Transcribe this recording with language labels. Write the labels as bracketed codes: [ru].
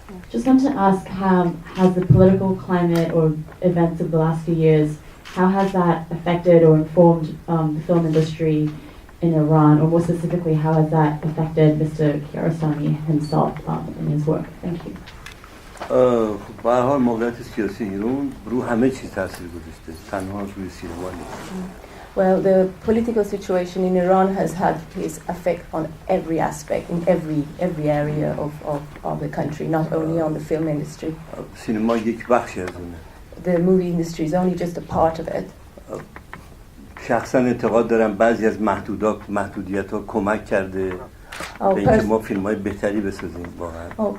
[en] Just want to ask, has the political climate or events of the last few years, how has that affected or informed the film industry in Iran, or more specifically, how has that affected Mr. Kiarostami himself in his work? Thank you. [fa] به هر حال موقعیت سیاسی ایران رو همه چیز تاثیر گذاشته، تنها روی سینما نیست. [en] Well, the political situation in Iran has had its effect on every aspect, in every area of the country, not only on the film industry. [fa] سینما یک بخشی از اونه. [en] The movie industry is only just a part of it. [fa] شخصا اعتقاد دارم بعضی از محدودیت‌ها کمک کرده به اینکه ما فیلم‌های بهتری بسازیم واقعا.